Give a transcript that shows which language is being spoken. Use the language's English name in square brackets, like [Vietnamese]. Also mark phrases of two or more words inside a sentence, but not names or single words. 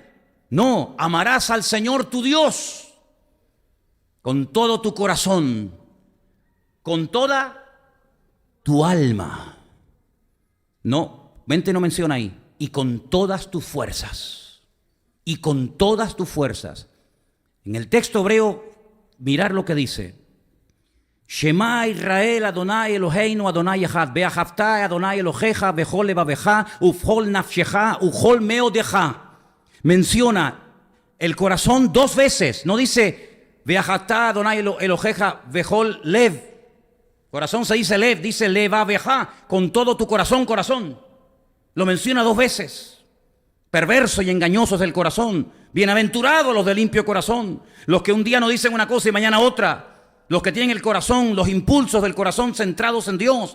[Spanish] No, amarás al Señor tu Dios con todo tu corazón, con toda tu alma. No, mente no menciona ahí. Y con todas tus fuerzas. Y con todas tus fuerzas. En el texto hebreo, mirar lo que dice: [Hebrew] שמע ישראל אדוני אלוהינו אדוני אחד ואהבת אדוני אלוהיך בכל לבבך ובכל נפשך ובכל מאדך. [Spanish] Menciona el corazón 2 veces. No dice [Hebrew] ואהבת אדוני אלוהיך בכל לב. [Spanish] Corazón se dice lev, dice levaveja, con todo tu corazón, corazón. Lo menciona 2 veces. Perverso y engañoso es el corazón. Bienaventurados los de limpio corazón, los que un día no dicen una cosa y mañana otra, los que tienen el corazón, los impulsos del corazón centrados en Dios.